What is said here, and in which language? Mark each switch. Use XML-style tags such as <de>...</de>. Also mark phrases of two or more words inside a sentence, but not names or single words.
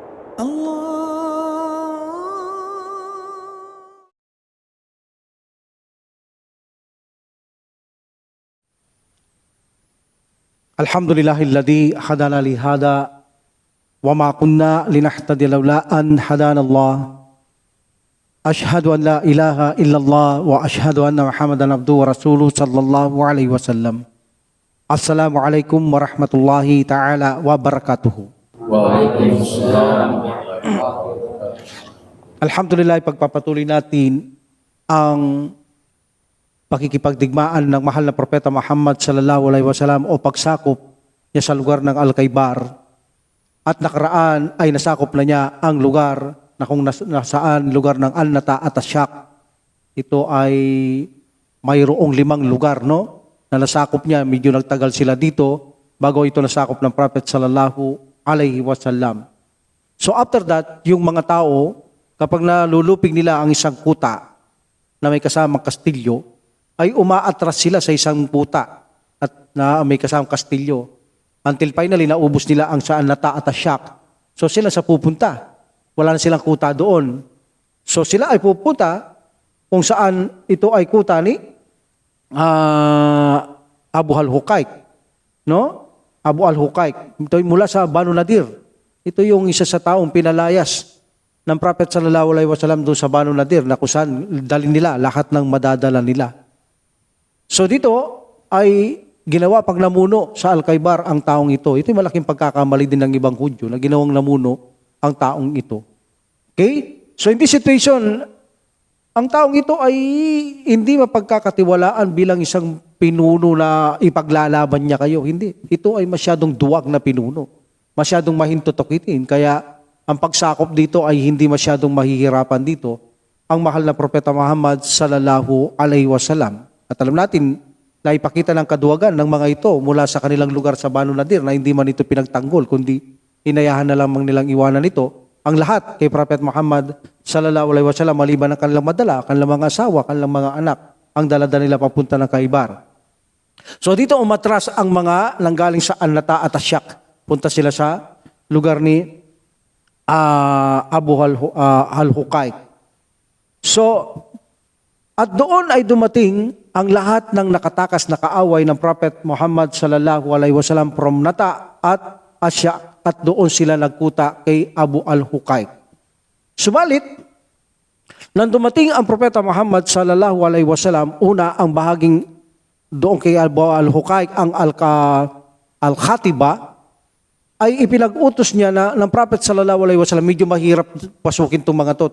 <ar>الحمد لله الذي هدانا لهذا وما كنا لنهتدي لولا أن هدانا الله. أشهد أن لا إله إلا الله وأشهد أن محمدا عبده ورسوله صلى الله عليه وسلم. السلام عليكم ورحمة الله تعالى وبركاته. وعليكم السلام. الحمد لله,</ar> <tl>ipagpapatuloy natin ang pakikipagdigmaan ng mahal na propeta Muhammad</tl> <ar>صلى الله عليه وسلم</ar> <tl>o pagsakop niya sa lugar ng Al-Khaybar. At nakaraan ay nasakop na niya ang lugar na kung nasaan lugar ng Al-Nata at Asyak. Ito ay mayroong 5 lugar, no? Na nasakop niya, medyo nagtagal sila dito bago ito nasakop ng prophet</tl> <ar>صلى الله عليه وسلم.</ar> <en>So after that,</en> <tl>yung mga tao, kapag nalulupig nila ang isang kuta na may kasamang kastilyo, ay umaatras sila sa isang puta at na may kasamang kastilyo.</tl> <en>Until finally,</en> <tl>naubos nila ang saan Nata at Asyak. So sila sa pupunta. Wala na silang kuta doon. So sila ay pupunta kung saan ito ay kuta ni Abu al-Huqaiq. No? Abu al-Huqaiq. Ito ay mula sa Banu Nadir. Ito yung isa sa taong pinalayas ng Prophet</tl> <ar>صلى الله عليه وسلم</ar> <tl>doon sa Banu Nadir na kung saan dalhin nila lahat ng madadala nila. So dito ay ginawa pag namuno sa Al-Khaybar ang taong ito. Ito ay malaking pagkakamali din ng ibang Hudyo na ginawang namuno ang taong ito.</tl> <en>Okay? So in this situation,</en> <tl>ang taong ito ay hindi mapagkakatiwalaan bilang isang pinuno na ipaglalaban niya kayo. Hindi. Ito ay masyadong duwag na pinuno. Masyadong mahintutukitin. Kaya ang pagsakop dito ay hindi masyadong mahihirapan dito ang mahal na propeta Muhammad</tl> <ar>صلى الله عليه وسلم.</ar> <tl>At alam natin na ipakita ng kaduwagan ng mga ito mula sa kanilang lugar sa Banu Nadir na hindi man ito pinagtanggol, kundi inayahan na lamang nilang iwanan ito ang lahat kay Prophet Muhammad</tl> <ar>صلى الله عليه وسلم</ar> <tl>maliban ng kanilang madala, kanilang mga asawa, kanilang mga anak, ang dalada nila papunta ng Khaybar. So dito umatras ang mga nanggaling sa Al-Nata at Asyak. Punta sila sa lugar ni Abu al-Huqaiq. So at doon ay dumating ang lahat ng nakatakas na kaaway ng Prophet Muhammad</tl> <ar>صلى الله عليه وسلم</ar> <tl>from Nata at Asyak at doon sila nagkuta kay Abu al-Huqaiq. Subalit, nang dumating ang Propeta Muhammad</tl> <ar>صلى الله عليه وسلم,</ar> <tl>una ang bahaging doon kay Abu al-Huqaiq ang Al-Khatiba, ay ipinag-utos niya na ng Prophet</tl> <ar>صلى الله عليه وسلم,</ar> <tl>medyo mahirap pasukin itong mga to.</tl>